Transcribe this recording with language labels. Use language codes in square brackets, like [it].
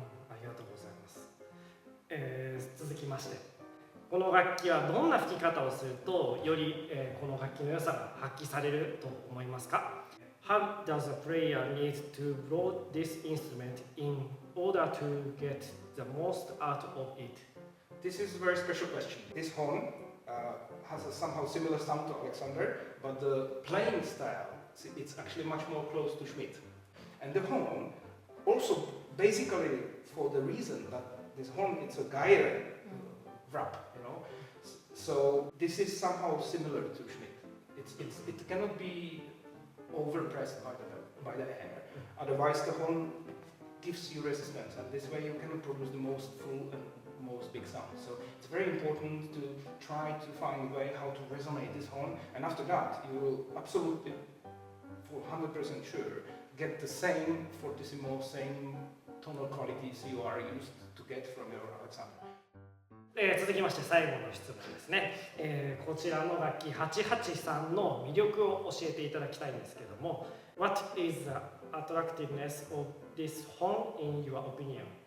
[ja] ありがとうございます。続きまして、この楽器はどんな吹き方をするとより、この楽器の良さが発揮されると思いますか？ [en] How does a player need to blow this instrument in order to get the most out of it? This is a very special question. This horn has a somehow similar sound to Alexander, but the playing style, it's actually much more close to Schmidt. And the horn, also basically for the reason that this horn, it's a Geiger wrap, you know. So this is somehow similar to Schmidt. It cannot be overpressed by the air. Otherwise the horn gives you resistance, and this way you can produce the most full and most big sound. So it's very important to try to find a way how to resonate this horn, and after that you will absolutely, for 100% sure, get the same fortissimo, same tonal qualities you are used to get from your Alexander. [ja] 続きまして最後の質問ですね。こちらの楽器883の魅力を教えていただきたいんですけども、 [en] What is the attractiveness of this horn in your opinion?